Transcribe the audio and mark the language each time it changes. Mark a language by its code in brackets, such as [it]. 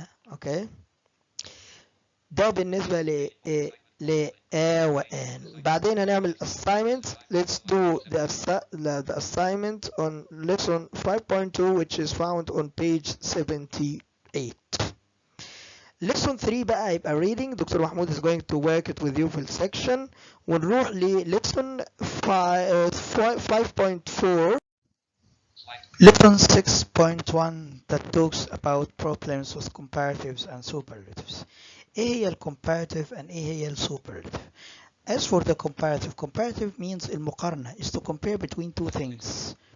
[ar] اوكي ده بالنسبة ل A و N. بعدين هنعمل assignments. [en] Let's do the assignment on lesson 5.2 which is found on page 78. lesson 3 بقى يبقى reading. Doctor محمود is going to work it with you [ar] في السكشن. ونروح ل [en] lesson 5.4 lesson 6.1 that talks about problems with comparatives and superlatives. [ar] ايه هي comparative and ايه هي superlative. [en] As for the comparative means [ar] المقارنة [en] is to compare between two things.